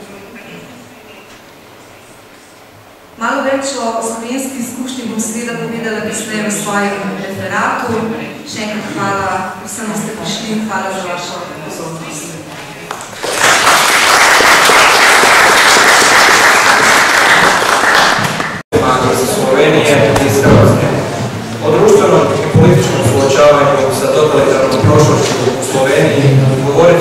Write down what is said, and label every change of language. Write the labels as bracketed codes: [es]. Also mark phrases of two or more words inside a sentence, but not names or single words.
[sl] Malo več o slovenski izkušnji bom seveda povedala kasneje v svojem referatu. Še enkrat hvala vsem, da ste prišli in hvala za vašo pozornost. [hr] Za Slovenije iz Hrvatske. O društvenom i političkom suočavanju sa totalitarnom prošlošću u Sloveniji